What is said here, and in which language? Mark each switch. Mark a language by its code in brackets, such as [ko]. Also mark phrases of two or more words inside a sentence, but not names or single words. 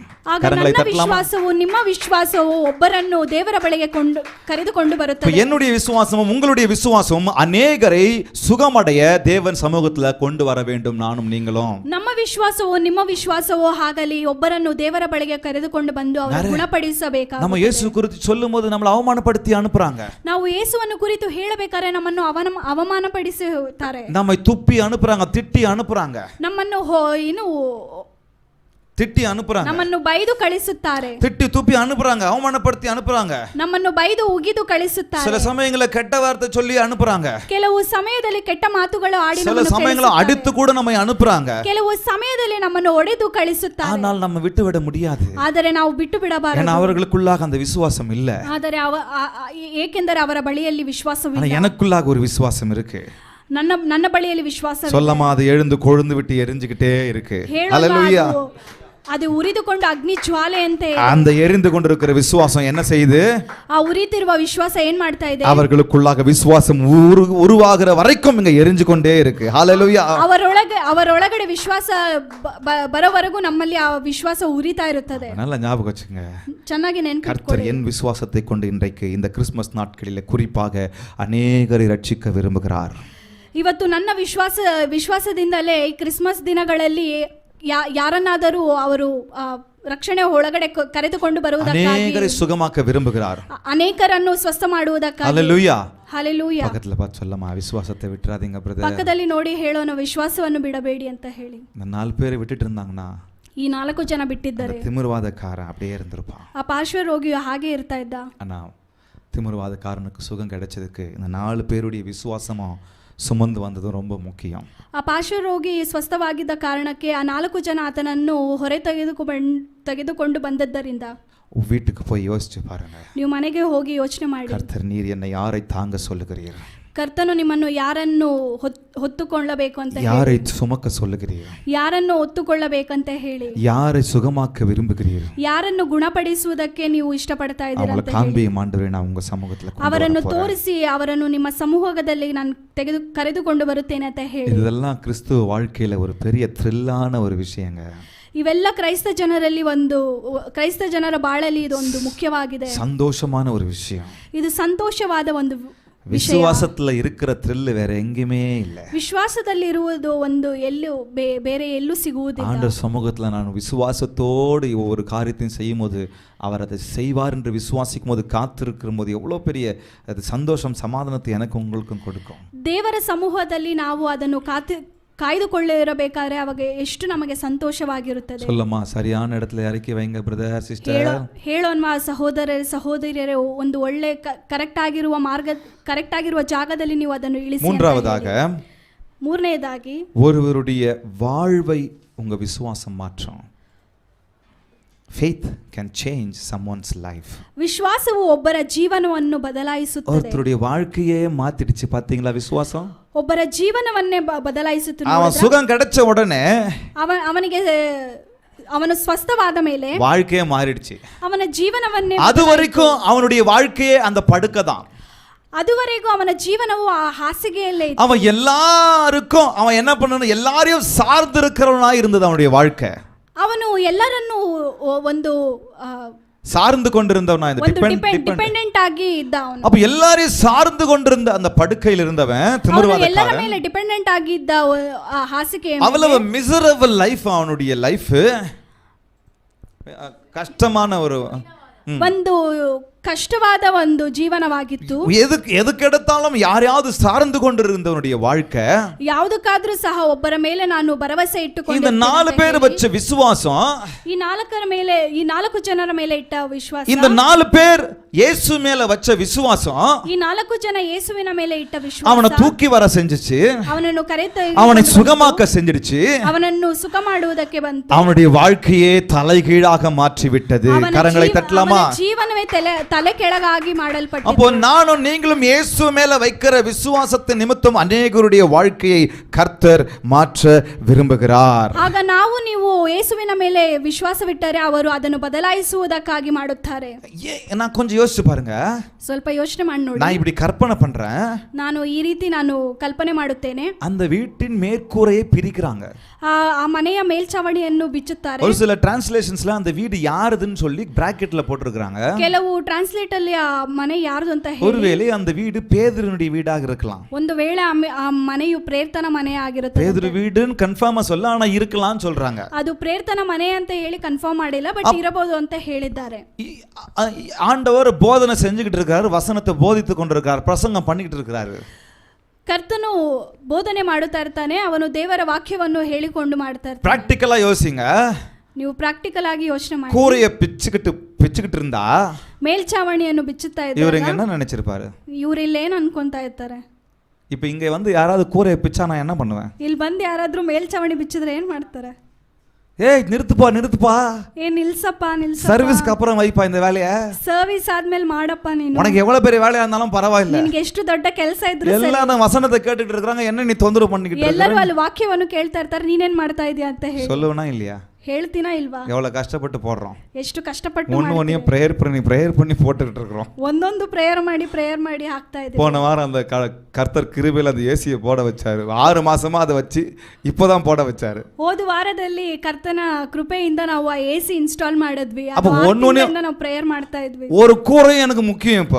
[kn] ನನ್ನ ವಿಶ್ವಾಸವು ನಿಮ್ಮ ವಿಶ್ವಾಸವು ಒಬ್ಬರನ್ನು ದೇವರ ಬಳಿಗೆ ಕರೆದುಕೊಂಡು ಬರುತ್ತದೆ. [ta] என்னுடைய விசுவாசமும் உங்களுடைய விசுவாசமும் அநேகரை சுகமடைய தேவன் சமூகத்துல கொண்டு வர வேண்டும். நானும் நீங்களும் [kn] ನಮ್ಮ ವಿಶ್ವಾಸವು ನಿಮ್ಮ ವಿಶ್ವಾಸವು ಹಾಗಲಿ ಒಬ್ಬರನ್ನು ದೇವರ ಬಳಿಗೆ ಕರೆದುಕೊಂಡು ಬಂದು ಅವರು ಗುಣಪಡಿಸಬೇಕು. [ta] நம்ம இயேசு குறித்து சொல்லும்போது நம்மளை அவமானப்படுத்தி அனுப்புறாங்க. [kn] ನಾವು ಯೇಸುವನ್ನು ಕುರಿತು ಹೇಳಬೇಕಾದ್ರೆ ನಮ್ಮನ್ನು ಅವಮಾನಪಡಿಸುತ್ತಾರೆ. [ta] நம்மை துப்பி அனுப்புறாங்க, திட்டி அனுப்புறாங்க, [kn] ನಮ್ಮನ್ನು [ta] திட்டி அனுப்புறாங்க, [kn] ನಮ್ಮನ್ನು ಬೈದು ಕಳಿಸುತ್ತಾರೆ. [ta] திட்டி துப்பி அனுப்புறாங்க, அவமானப்படுத்தி அனுப்புறாங்க, [kn] ನಮ್ಮನ್ನು ಬೈದು ಉಗಿದು ಕಳಿಸುತ್ತಾರೆ. [ta] சில சமயங்களில் கெட்ட வார்த்தை சொல்லி அனுப்புறாங்க, [kn] ಕೆಲವು ಸಮಯದಲ್ಲಿ ಕೆಟ್ಟ ಮಾತುಗಳು ಆಡಿ [ta] சில சமயங்களில் அடித்து கூட நம்மை அனுப்புறாங்க, [kn] ಕೆಲವು ಸಮಯದಲ್ಲಿ ನಮ್ಮನ್ನು ಒಡೆದು ಕಳಿಸುತ್ತಾರೆ. [ta] ஆனால் நம்ம விட்டு விட முடியாது. [kn] ಆದರೆ ನಾವು ಬಿಟ್ಟು ಬಿಡಬಾರದು. [ta] ஏன்னா அவர்களுக்குள்ளாக அந்த விசுவாசம் இல்ல. [kn] ಆದರೆ ಏಕೆಂದರೆ ಅವರ ಬಳಿಯಲ್ಲಿ ವಿಶ್ವಾಸವಿಲ್ಲ. [ta] ஆனா எனக்குள்ளாக ஒரு விசுவாசம் இருக்கு. [kn] ನನ್ನ ಬಳಿಯಲ್ಲಿ ವಿಶ್ವಾಸ [ta] சொல்லமா அது எழுந்து கொழுந்து விட்டு எரிஞ்சுக்கிட்டே இருக்கு. ஹல்லேலூயா. [kn] அது ಉರಿದುಕೊಂಡು ಅಗ್ನಿ ಜ್ವಾಲೆಯಂತೆ [ta] அந்த எரிந்து கொண்டிருக்கிற விசுவாசம் என்ன செய்யுது? [kn] ಆ ಉರಿತಿರುವ ವಿಶ್ವಾಸ ಏನ್ ಮಾಡ್ತಾ ಇದೆ? [ta] அவர்களுக்குள்ளாக விசுவாசம் உருவாகிற வரைக்கும் இங்க எரிஞ்சு கொண்டே இருக்கு. ஹல்லேலூயா. [kn] ಅವರೊಳಗಡೆ ವಿಶ್ವಾಸ ಬರೋವರೆಗೂ ನಮ್ಮಲ್ಲಿ ಆ ವಿಶ್ವಾಸ ಉರಿತಾ ಇರುತ್ತದೆ. [ta] நல்ல ஞாபகம் வச்சுங்க, [kn] ಚೆನ್ನಾಗಿ ನೆನಪಿಟ್ಕೊಳ್ಳಿ. [ta] கர்த்தர் என் விசுவாசத்தை கொண்டு இன்றைக்கு இந்த கிறிஸ்மஸ் நாட்களிலே குறிப்பாக அநேகரை ரட்சிக்க விரும்புகிறார். [kn] ಇವತ್ತು ನನ್ನ ವಿಶ್ವಾಸದಿಂದಲೇ ಈ ಕ್ರಿಸ್ಮಸ್ ದಿನಗಳಲ್ಲಿ ಯಾರನ್ನಾದರೂ ಅವರು ರಕ್ಷಣೆ ಒಳಗಡೆ ಕರೆದುಕೊಂಡು ಬರುವುದಕ್ಕಾಗಿ [ta] ಅನೇಕரை சுகமாக்க விரும்புகிறார். [kn] ಅನೇಕರನ್ನು ಸ್ವಸ್ಥ ಮಾಡುವುದಕ್ಕಾಗಿ. [ta] ஹல்லேலೂயா. ஹல்லேலೂயா. பக்கத்துல பார்த்து சொல்லமா, விசுவாசத்தை விட்டுறாதீங்க பிரதர். [kn] ಪಕ್ಕದಲ್ಲಿ ನೋಡಿ ಹೇಳೋಣ, ವಿಶ್ವಾಸವನ್ನು ಬಿಡಬೇಡಿ ಅಂತ ಹೇಳಿ. [ta] இந்த 4 பேரை விட்டுட்டு இருந்தாங்கன்னா [kn] ಈ 4 ಜನ ಬಿಟ್ಟಿದ್ದಾರೆ, [ta] திமிர்வாதக்கார அப்படியே இருந்திருப்பான். [kn] ಆ ಪಾರ್ಶ್ವ ರೋಗಿಯು ಹಾಗೆ ಇರ್ತಾ ಇದ್ದ. [ta] ஆனா திமிர்வாதக்காரனுக்கு சுகம் கிடைச்சதுக்கு இந்த 4 பேருடைய விசுவாசமும் சுமந்து வந்ததும் ரொம்ப முக்கியம். [kn] ಆ ಪಾರ್ಶ್ವ ರೋಗಿ ಸ್ವಸ್ಥವಾಗಿದ್ದ ಕಾರಣಕ್ಕೆ ಆ 4 ಜನ ಆತನನ್ನು ಹೊರೆ ತೆಗೆದುಕೊಂಡು ಬಂದದ್ದರಿಂದ [ta] வீட்டுக்கு போய் யோசிச்சு பாருங்க. [kn] ನೀವು ಮನೆಗೆ ಹೋಗಿ ಯೋಚನೆ ಮಾಡಿ, [ta] கர்த்தர் நீர் என்னை யாரை தாங்க சொல்லுகிறீர்? [kn] ಕರ್ತನು ನಿಮ್ಮನ್ನು ಯಾರನ್ನು ಹೊತ್ತುಕೊಳ್ಳಬೇಕು ಅಂತ, [ta] யாரை சுமக்க சொல்லுகிறீர்? [kn] ಯಾರನ್ನು ಹೊತ್ತುಕೊಳ್ಳಬೇಕಂತ ಹೇಳಿ, [ta] யாரை சுகமாக்க விரும்புகிறீர்? [kn] ಯಾರನ್ನು ಗುಣಪಡಿಸುವುದಕ್ಕೆ ನೀವು ಇಷ್ಟಪಡ್ತಾ ಇದ್ದೀರಾ ಅಂತ [ta] காண்பியும் ஆண்டவரே, நான் உங்க சமூகத்துல [kn] ಅವರನ್ನು ತೋರಿಸಿ ಅವರನ್ನು ನಿಮ್ಮ ಸಮೂಹದಲ್ಲಿ ನಾನು ಕರೆದುಕೊಂಡು ಬರುತ್ತೇನೆ ಅಂತ ಹೇಳಿ. [ta] இதெல்லாம் கிறிஸ்துவ வாழ்க்கையில ஒரு பெரிய த்ரில்லான ஒரு விஷயங்க. [kn] ಇವೆಲ್ಲ ಕ್ರೈಸ್ತ ಜನರ ಬಾಳಲ್ಲಿ ಇದೊಂದು ಮುಖ್ಯವಾಗಿದೆ, [ta] சந்தோஷமான ஒரு விஷயம். [kn] ಇದು ಸಂತೋಷವಾದ ಒಂದು [ta] விசுவாசத்துல இருக்கிற த்ரில் வேற எங்கேயுமே இல்ல. [kn] ವಿಶ್ವಾಸದಲ್ಲಿ ಇರುವುದು ಒಂದು ಎಲ್ಲೂ ಬೇರೆ ಎಲ್ಲೂ ಸಿಗುವುದಿಲ್ಲ. [ta] ஆண்டவர் சமூகத்துல நான் விசுவாசத்தோடு ஒரு காரியத்தையும் செய்யும் போது அவர் அதை செய்வார் என்று விசுவாசிக்கும் போது காத்திருக்கிற போது எவ்வளோ பெரிய அது சந்தோஷம், சமாதானத்தை எனக்கு உங்களுக்கும் கொடுக்கும். [kn] ದೇವರ ಸಮೂಹದಲ್ಲಿ ನಾವು ಅದನ್ನು ಕಾಯ್ದುಕೊಳ್ಳಿರಬೇಕಾದ್ರೆ ಅವಾಗ ಎಷ್ಟು ನಮಗೆ ಸಂತೋಷವಾಗಿರುತ್ತದೆ. [ta] சொல்லம்மா, சரியான இடத்துல இறக்கி வைங்க பிரதர் சிஸ்டர். [kn] ಹೇಳೋನ್ವಾ ಸಹೋದರಿಯರೇ, ಒಂದು ಒಳ್ಳೆ ಕರೆಕ್ಟ್ ಆಗಿರುವ ಜಾಗದಲ್ಲಿ ನೀವು ಅದನ್ನು ಇಳಿಸಿ. ಮೂರನೇದಾಗಿ [ta] ஒருவருடைய வாழ்வை உங்க விசுவாசம் மாற்றும். [en] Faith can change someone's life. [kn] ವಿಶ್ವಾಸವು ಒಬ್ಬರ ಜೀವನವನ್ನು ಬದಲಾಯಿಸುತ್ತದೆ. [ta] ஒருத்தருடைய வாழ்க்கையே மாத்திடுச்சு பாத்தீங்களா விசுவாசம்? [kn] ಒಬ್ಬರ ಜೀವನವನ್ನೇ ಬದಲಾಯಿಸುತ್ತದೆ. [ta] அவன் சுகம் கிடைச்ச உடனே [kn] ಅವನಿಗೆ ಅವನು ಸ್ವಸ್ಥವಾದ ಮೇಲೆ [ta] வாழ்க்கையே மாறிடுச்சு. [kn] ಅವನ ಜೀವನವನ್ನೇ [ta] அது வரைக்கும் அவனுடைய வாழ்க்கையே அந்த படுக்கை தான். [kn] அதுவரைக்கும் ಅವನ ಜೀವನವು ಆ ಹಾಸಿಗೆಯಲ್ಲೇ ಇತ್ತು. [ta] அவன் எல்லாருக்கும் அவன் என்ன பண்ணணும், எல்லாரையும் சார்ந்து இருக்கிறவனா இருந்தது அவனுடைய வாழ்க்கை. [kn] ಅವನು ಎಲ್ಲರನ್ನೂ ಒಂದು [ta] சார்ந்து கொண்டிருந்தவனா, [kn] ಡಿಪೆಂಡೆಂಟ್ ಆಗಿ ಇದ್ದ ಅವನು. [ta] அப்ப எல்லாரையும் சார்ந்து கொண்டிருந்த அந்த படுக்கையில் இருந்தவன் திமிர்வாதக்காரன். [kn] ಎಲ್ಲರ ಮೇಲೆ ಡಿಪೆಂಡೆಂಟ್ ಆಗಿದ್ದ ಆ ಹಾಸಿಗೆ. [ta] அவ்வளவு [en] miserable life [ta] அவனுடைய லைஃப். கஷ்டமான ಒಂದು [kn] ಕಷ್ಟವಾದ ಒಂದು ಜೀವನವಾಗಿತ್ತು. [ta] எதுக்கு எடுத்தாலும் யாரையாவது சார்ந்து கொண்டிருந்தவனுடைய வாழ்க்கை. [kn] ಯಾವುದಕ್ಕಾದ್ರೂ ಸಹ ಒಬ್ಬರ ಮೇಲೆ ನಾನು ಭರವಸೆ ಇಟ್ಟುಕೊಂಡು, [ta] இந்த 4 பேர் வச்ச விசுவாசம், [kn] ಈ 4 ಜನರ ಮೇಲೆ ಇಟ್ಟ ವಿಶ್ವಾಸ, [ta] இந்த 4 பேர் இயேசு மேல வச்ச விசுவாசம், [kn] ಈ 4 ಜನ ಯೇಸುವಿನ ಮೇಲೆ ಇಟ್ಟ ವಿಶ್ವಾಸ [ta] அவனை தூக்கி வர செஞ்சுச்சு. [kn] ಅವನನ್ನು [ta] அவனை சுகமாக்க செஞ்சிடுச்சு. [kn] ಅವನನ್ನು ಸುಖ ಮಾಡುವುದಕ್ಕೆ ಬಂತು. [ta] அவனுடைய வாழ்க்கையே தலைகீழாக மாற்றி விட்டது. கரங்களை தட்டலாமா? [kn] ಜೀವನವೇ ತಲೆ ಕೆಳಗಾಗಿ ಮಾಡಲ್ಪಟ್ಟಿದೆ. [ta] அப்போ நானும் நீங்களும் இயேசு மேல வைக்கிற விசுவாசத்தின் நிமித்தம் அநேகருடைய வாழ்க்கையை கர்த்தர் மாற்ற விரும்புகிறார். [kn] ಆಗ ನಾವು ನೀವು ಯೇಸುವಿನ ಮೇಲೆ ವಿಶ್ವಾಸವಿಟ್ಟರೆ ಅವರು ಅದನ್ನು ಬದಲಾಯಿಸುವುದಕ್ಕಾಗಿ ಮಾಡುತ್ತಾರೆ. [ta] நான் கொஞ்சம் யோசிச்சு பாருங்க. [kn] ಸ್ವಲ್ಪ ಯೋಚನೆ ಮಾಡಿ ನೋಡಿ. [ta] நான் இப்படி கற்பனை பண்றேன். [kn] ನಾನು ಈ ರೀತಿ ಕಲ್ಪನೆ ಮಾಡುತ್ತೇನೆ. [ta] அந்த வீட்டின் மேற்கூரையை பிரிக்கிறாங்க. [kn] ಆ ಮನೆಯ ಮೇಲ್ಚಾವಣಿಯನ್ನು ಬಿಚ್ಚುತ್ತಾರೆ. [ta] ஒரு சில டிரான்ஸ்லேஷன்ஸ்ல அந்த வீடு யாருதுன்னு சொல்லி பிராக்கெட்ல போட்டுருக்காங்க. [kn] ಕೆಲವು ಟ್ರಾನ್ಸ್ಲೇಟ್ ಅಲ್ಲಿ ಆ ಮನೆ ಯಾರದು ಅಂತ ಹೇಳಿ. [ta] ஒருவேளை அந்த வீடு பேதுருனுடைய வீடாக இருக்கலாம். [kn] ಒಂದು ವೇಳೆ ಆ ಮನೆಯು ಪ್ರೇರ್ತನ ಮನೆ ಆಗಿರುತ್ತದೆ. [ta] பேதுரு வீடுன்னு கன்ஃபார்மா சொல்ல, ஆனா இருக்கலாம்னு சொல்றாங்க. [kn] ಅದು ಪ್ರೇರ್ತನ ಮನೆ ಅಂತ ಹೇಳಿ ಕನ್ಫರ್ಮ್ ಮಾಡಿಲ್ಲ, ಬಟ್ ಇರಬಹುದು ಅಂತ ಹೇಳಿದ್ದಾರೆ. [ta] ஆண்டவர் போதனை செஞ்சுக்கிட்டு இருக்காரு, வசனத்தை போதித்து கொண்டிருக்காரு, பிரசங்கம் பண்ணிக்கிட்டு இருக்காரு. [kn] ಕರ್ತನು ಬೋಧನೆ ಮಾಡುತ್ತಾ ಇರ್ತಾನೆ, ಅವನು ದೇವರ ವಾಕ್ಯವನ್ನು ಹೇಳಿಕೊಂಡು ಮಾಡ್ತಾ ಇರ್ತಾನೆ. ಪ್ರಾಕ್ಟಿಕಲ್ ಆಗಿ ಯೋಚಿங்க. ನೀವು ಪ್ರಾಕ್ಟಿಕಲ್ ಆಗಿ ಯೋಚನೆ ಮಾಡಿ. [ta] கூரையை பிச்சுக்கிட்டு இருந்தா [kn] ಮೇಲ್ಚಾವಣಿಯನ್ನು ಬಿಚ್ಚುತ್ತಾ ಇದ್ದಾರೆ. [ta] இவரு என்ன நினைச்சிருப்பாரு? [kn] ಇವರು ಇಲ್ಲಿ ಏನು ಅನ್ಕೊಂತಾ ಇರ್ತಾರೆ? [ta] இப்போ இங்க வந்து யாராவது கூரையை பிச்சா நான் என்ன பண்ணுவேன்? [kn] ಇಲ್ಲಿ ಬಂದು ಯಾರಾದ್ರೂ ಮೇಲ್ಚಾವಣಿ ಬಿಚ್ಚಿದ್ರೆ ಏನ್ ಮಾಡ್ತಾರೆ? [ta] ஏய் நிறுத்துப்பா. [kn] நில்சப்பா. [ta] சர்வீஸ்க்கு அப்புறம் வைப்பா இந்த வேலைய. [kn] சர்வீஸ் ஆದ್ಮೇಲೆ ಮಾಡಪ್ಪ ನೀನು. [ta] உனக்கு எவ்வளவு பெரிய வேலையா இருந்தாலும் பரவாயில்லை. [kn] ನಿನಗೆ ಎಷ್ಟು ದೊಡ್ಡ ಕೆಲಸ ಇದ್ರೂ ಸರಿ. [ta] எல்லாரும் வசனத்தை கேட்டுட்டு இருக்காங்க, என்ன நீ தொந்தரவு பண்ணிக்கிட்டு இருக்க? [kn] ಎಲ್ಲರೂ ಅಲ್ಲಿ ವಾಕ್ಯವನ್ನು ಕೇಳ್ತಾ ಇರ್ತಾರೆ, ನೀನೇನ್ ಮಾಡ್ತಾ ಇದೀಯ ಅಂತ ಹೇಳಿ. [ta] சொல்லுவனா இல்லையா? [kn] ಹೇಳ್ತೀನಾ ಇಲ್ವಾ? [ta] எவ்வளவு கஷ்டப்பட்டு போடுறோம். [kn] ಎಷ್ಟು ಕಷ್ಟಪಟ್ಟು [ta] ஒண்ணு பிரேயர் பண்ணி போட்டுக்கிட்டு இருக்கோம். [kn] ಒಂದೊಂದು ಪ್ರೇಯರ್ ಮಾಡಿ ಹಾಕ್ತಾ ಇದೀವಿ. [ta] போன வாரம் அந்த கர்த்தர் கிருபையில அந்த ஏசியை போட வச்சாரு. 6 மாசமா அதை வச்சு இப்போதான் போட வச்சாரு. [kn] ಹೋದ ವಾರದಲ್ಲಿ ಕರ್ತನ ಕೃಪೆಯಿಂದ ನಾವು ಆ [en] AC install [kn] ಮಾಡಿದ್ವಿ. [ta] அப்ப ஒண்ணொண்ணு [kn] ನಾವು ಪ್ರೇಯರ್ ಮಾಡ್ತಾ ಇದ್ವಿ. [ta] ஒரு கூரையும் எனக்கு முக்கியம். இப்போ